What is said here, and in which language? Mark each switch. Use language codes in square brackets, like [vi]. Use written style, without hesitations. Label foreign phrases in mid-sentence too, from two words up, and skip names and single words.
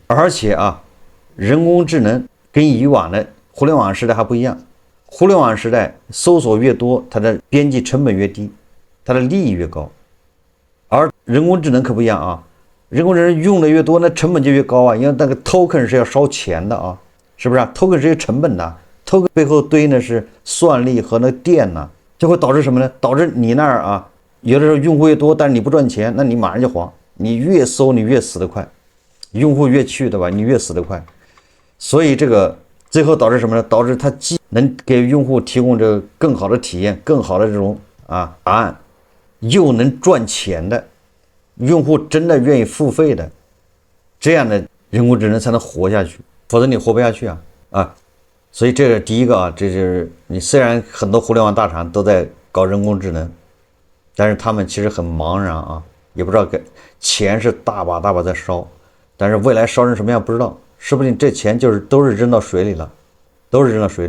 [zh] 而且啊，人工智能跟以往的互聯網時代還不一樣，互聯網時代搜索越多，它的邊際成本越低，它的利益越高。而人工智能可不一樣啊，人工智能用的越多，那成本就越高啊，因為那個 token 是要燒錢的啊，是不是啊 ？token 是有成本的。token 背後堆呢是算力和那電呢，就會導致什麼呢？導致你那兒啊，有的時候用戶越多，但是你不賺錢，那你馬上就黃。你越搜你越死得快，用戶越去，對吧？你越死得快。所以這個最後導致什麼呢？導致它既能給用戶提供這個更好的體驗、更好的這種答案，又能賺錢的，用戶真的願意付費的，這樣的人工智能才能活下去，否則你活不下去啊。所以這是第一個啊，這就是你雖然很多互聯網大廠都在搞人工智能，但是他們其實很茫然啊，也不知道錢是大把大把在燒，但是未來燒成什麼樣不知道，說不定這錢都是扔到水裡了，都是扔到水裡。